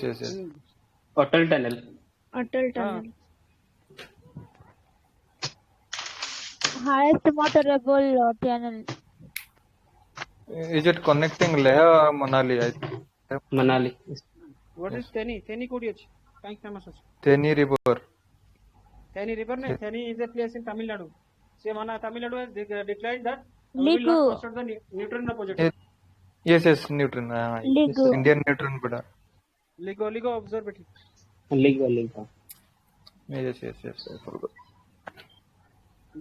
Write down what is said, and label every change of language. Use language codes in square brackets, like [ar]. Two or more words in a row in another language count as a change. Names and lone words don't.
[en] Atal Tunnel. Highest motorable tunnel. Is it connecting Leh or Manali? I think. Manali. Yes. What is Theni? Theni [or] କୁଆଡ଼ି ଅଛି? [en] Kahin famous ଅଛି? Theni River. Theni River ne? Theni is a place in Tamil Nadu. Tamil Nadu has declared that we will Ligu. not construct the neutron project. Yes, neutron. Ligu. Indian neutron bada. Ligo observatory. Ligo. Yes. I forgot.